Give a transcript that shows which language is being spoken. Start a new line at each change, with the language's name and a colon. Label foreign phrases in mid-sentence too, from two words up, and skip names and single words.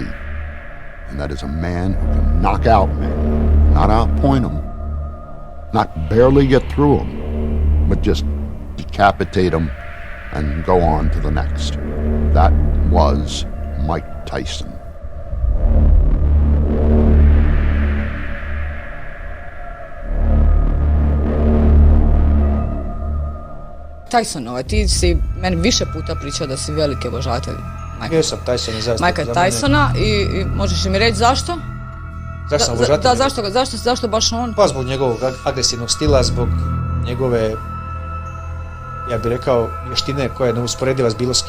English: And that is a man who can knock out men, not outpoint them, not barely get through them, but just decapitate them and go on to the next. That was Mike Tyson. Tyson,
Croatian: ti si meni više puta pričao da si veliki obožavatelj Jesam Tyson i zaista. Mike'a Tysona i možeš mi reći zašto? Zašto sam obožavatelj? Da, zašto baš on? Pa zbog njegovog agresivnog stila, zbog njegove, ja bih rekao, vještine koja je neusporediva s bilo s kim.